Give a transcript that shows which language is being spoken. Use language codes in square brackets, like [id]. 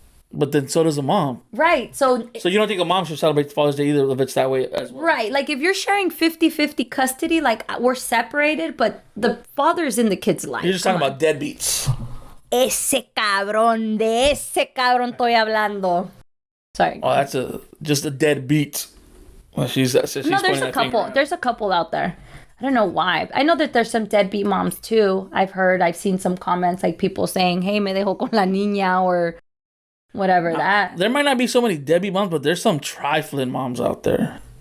[en] But then so does a mom. Right, so you don't think a mom should celebrate Father's Day either if it's that way as well? Right, like if you're sharing 50-50 custody, like we're separated, but the father's in the kid's life. You're just talking about deadbeats. [es] De ese cabrón estoy hablando. [en] Sorry. Oh, that's just a deadbeat. Well, she's there's a couple. There's a couple out there. I don't know why. I know that there's some deadbeat moms too. I've seen some comments like people saying, hey, [es] me dejó con la niña [en] or whatever that. There might not be so many deadbeat moms, but there's some trifling moms out there.